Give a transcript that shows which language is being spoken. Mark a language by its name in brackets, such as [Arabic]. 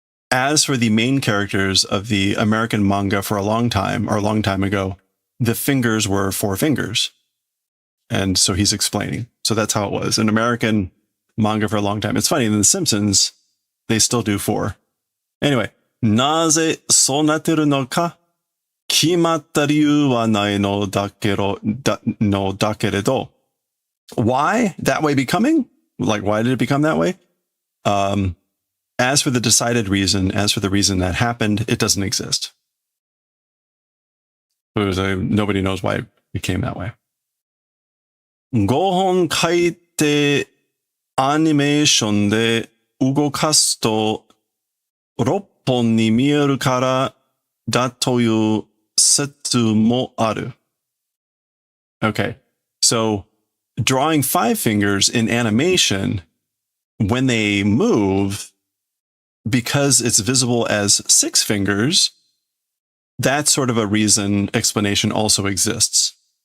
[English] As for the main characters of the American manga for a long time ago, the fingers were 4 fingers. And so he's explaining. So that's how it was. In American manga for a long time. It's funny, in The Simpsons, they still do 4. Anyway, [Japanese] なぜそうなってるのか決まった理由はないのだけれど [English] Why that way becoming? Like, why did it become that way? As for the decided reason, as for the reason that happened, it doesn't exist. Nobody knows why it became that way. [Japanese] 5本書いてアニメーションで動かすと6本に見えるからだという説もある. [English] Okay, so drawing 5 fingers in animation, when they move, because it's visible as 6 fingers, that sort of a explanation also exists.